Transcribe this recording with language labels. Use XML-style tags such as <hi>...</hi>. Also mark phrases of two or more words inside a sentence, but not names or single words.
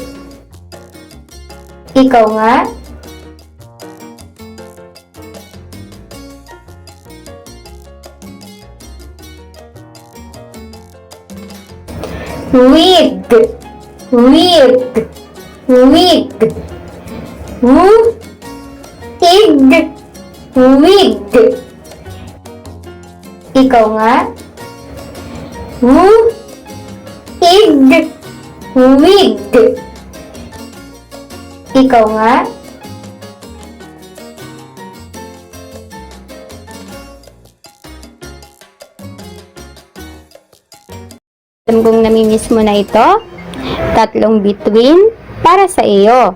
<tl>Ikaw nga? Wig, wig, wig. W, ig, wig. Ikaw nga? W, ig, wig. Ikaw nga? Alam kong namimiss mo na ito. 3 bituin para sa iyo.</tl>